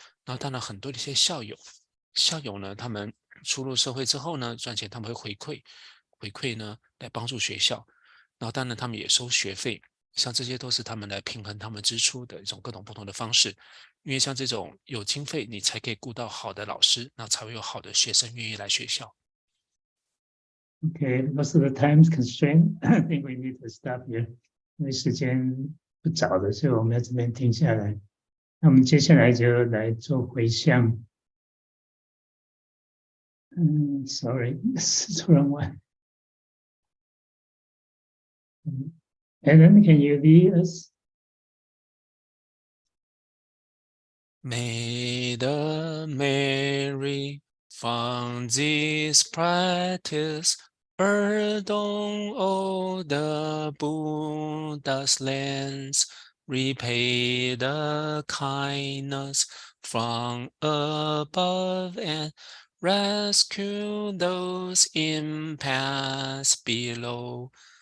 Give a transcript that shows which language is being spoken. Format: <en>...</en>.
<zh>然后当然很多的一些校友呢，他们出入社会之后呢，赚钱他们会回馈呢来帮助学校，然后当然他们也收学费。像这些都是他们来平衡他们支出的一种各种不同的方式，因为像这种有经费，你才可以雇到好的老师，那才会有好的学生愿意来学校。</zh> <en>Okay, because of the time constraint, I think we need to stop here.</en> <zh>因为时间不早了，所以我们要这边停下来。那我们接下来就来做回向。</zh> <en>Sorry, this is the wrong one. Ellen, can you lead us? May the Mary from this practice adorn all the Buddha's lands, repay the kindness from above, and rescue those in paths below.</en>